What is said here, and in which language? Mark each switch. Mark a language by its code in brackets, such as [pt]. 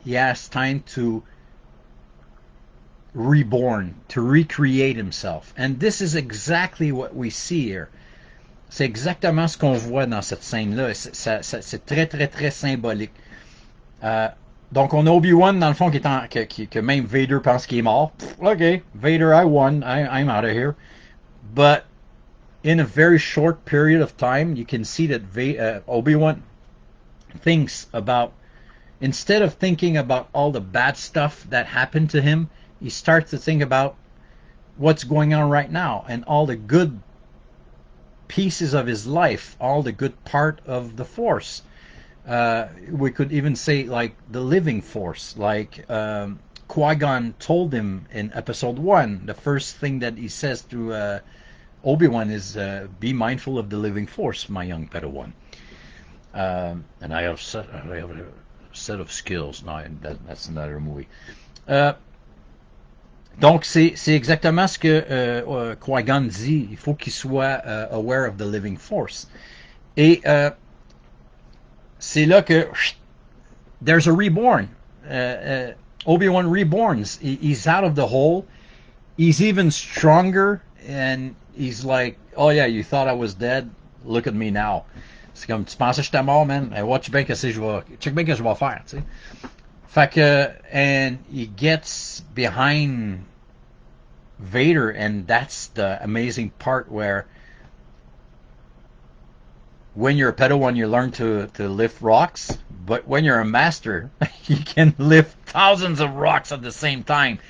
[en] He has time to reborn, to recreate himself. And this is exactly what we see here. [fr] C'est exactement ce qu'on voit dans cette scène-là. C'est très, très, très symbolique. Donc, on a Obi-Wan, dans le fond, que même Vader pense qu'il est mort. [en] OK, Vader, I won. I'm out of here. But in a very short period of time, you can see that Obi-Wan thinks about, instead of thinking about all the bad stuff that happened to him, he starts to think about what's going on right now and all the good pieces of his life, all the good part of the Force. We could even say like the living Force, like Qui-Gon told him in Episode 1, the first thing that he says to Obi-Wan is, be mindful of the living Force, my young Padawan. And I have a set of skills. No, that's another movie. [fr] Donc, c'est exactement ce que Qui-Gon dit. Il faut qu'il soit [en] aware of the living force. [fr] Et c'est là que [en] there's a reborn. Obi-Wan reborns. He's out of the hole. He's even stronger. And he's like, oh yeah, you thought I was dead? Look at me now. [fr] C'est comme, tu pensais que j'étais mort, man? Watch bien qu'est-ce que je vais... Check bien qu'est-ce que je vais faire, tu sais. Fait que, [en] and he gets behind Vader, and that's the amazing part where when you're a Padawan, you learn to lift rocks, but when you're a master, you can lift thousands of rocks at the same time.